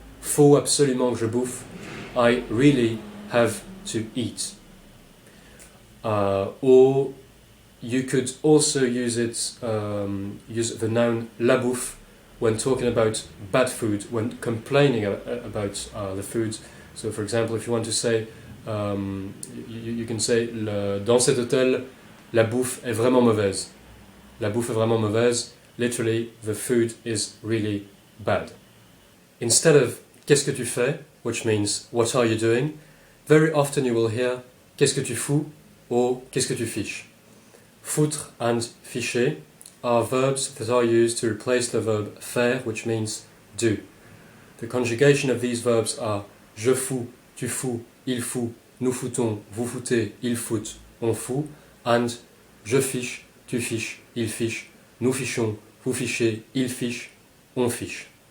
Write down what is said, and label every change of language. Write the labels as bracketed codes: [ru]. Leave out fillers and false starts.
[fr] Faut absolument que je bouffe. [en] I really have to eat. Or you could also use use the noun la bouffe when talking about bad food, when complaining about the food. So, for example, if you want to say, you can say, [fr] dans cet hôtel, la bouffe est vraiment mauvaise. La bouffe est vraiment mauvaise. [en] Literally, the food is really bad. Instead of [fr] qu'est-ce que tu fais, [en] which means what are you doing, very often you will hear [fr] qu'est-ce que tu fous [en] or [fr] qu'est-ce que tu fiches. [en] Foutre and ficher are verbs that are used to replace the verb faire, which means do. The conjugation of these verbs are [fr] je fous, tu fous, il fout, nous foutons, vous foutez, il fout, on fout, and je fiche, tu fiches, il fiche, nous fichons, vous fichez, il fiche, on fiche.